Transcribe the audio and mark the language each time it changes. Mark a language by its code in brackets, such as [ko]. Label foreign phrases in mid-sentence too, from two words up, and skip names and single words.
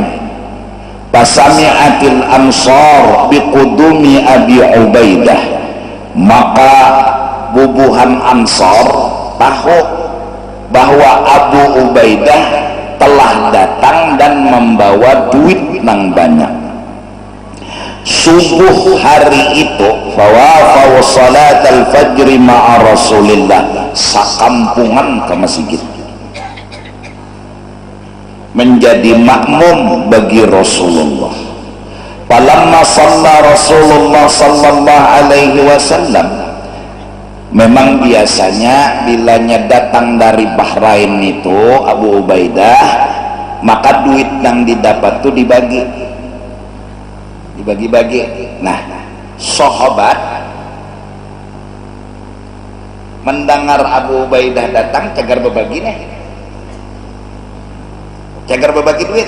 [ar] فسمعت الأنصار بقدوم أبي عبيدة, [id] maka bubuhan Ansar tahu bahwa Abu Ubaidah telah datang dan membawa duit yang banyak. Subuh hari itu [ar] فوافوا صلاة الفجر مع رسول الله, [id] sakampungan ke masjid menjadi makmum bagi Rasulullah. [ar] فلما صلى رسول الله صلى الله عليه وسلم, [id] memang biasanya bilanya datang dari Bahrain itu Abu Ubaidah, maka duit yang didapat itu dibagi-bagi. Nah, sahabat mendengar Abu Ubaidah datang, cagar berbagi nih, cagar berbagi duit.